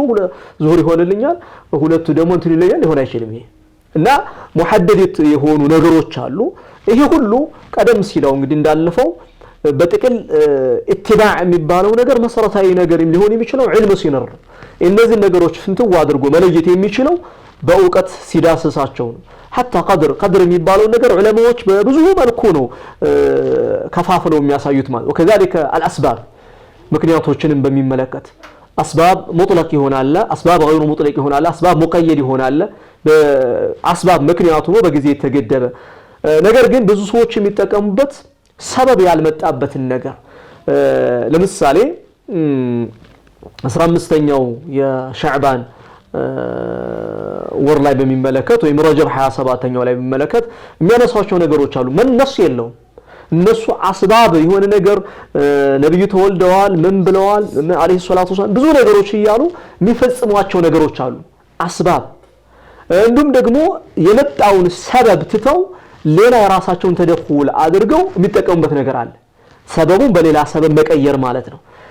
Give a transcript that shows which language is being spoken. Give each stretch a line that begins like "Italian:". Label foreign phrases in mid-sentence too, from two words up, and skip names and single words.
Amharic: ዙሁር ይሆንልኛል 2ቱ ደግሞ እንትን ይለኛል ሊሆን አይችልም ይሄ እና ሙሐደድ የሆኑ ነገሮች አሉ ይሄ ሁሉ ቀደም ሲለው እንግዲህ እንዳልፈው በጥቅል ኢትባዕ የሚባለው ነገር መሰረታዊ ነገር ሊሆን የሚችለው ዒልም ሲኖር ነው። እነዚህ ነገሮች ፍንትው አድርጎ መለየት የሚችለው በእውቀት ሲዳስሳቸው ነው።
Arabic: حتى قدر
Amharic: የሚባለው ነገር ዑለማዎች በብዙ መልኩ ነው ከፋፍለው የሚያሳዩት ማለት
Arabic: وكذلك الاسباب
Amharic: ምክንያቶችንም በሚመለከት
Arabic: اسباب مطلق
Amharic: ይሆናል
Arabic: اسباب غير مطلق
Amharic: ይሆናል
Arabic: اسباب مقيد
Amharic: ይሆናል በአስባብ ምክንያቱ ነው በጊዜ የተገደበ ነገር ግን ብዙ ሰዎች የሚጠቀሙበት ሰበብ ያልመጣበትን ነገር ለምሳሌ 15ኛው የሻዕባን ወር ላይ በሚመለከት ወይ ረጀብ 27ኛው ላይ በሚመለከት የሚያነሳቸው ነገሮች አሉ ምን ነፍስ የለው እነሱ አስባብ የሆነ ነገር ነብዩ ተወልደዋል ምን ብለዋል
Arabic: عليه الصلاة والسلام
Amharic: ብዙ ነገሮች ይያሉ የሚፈጽሟቸው ነገሮች አሉ አስባብ እንዱም ደግሞ የመጣውን ሰበብ ትተው ሌላ የራሳቸውን ተደኹል አድርገው የሚጠቀሙበት ነገር አለ ሰበቡን በሌላ ሰበብ መቀየር ማለት ነው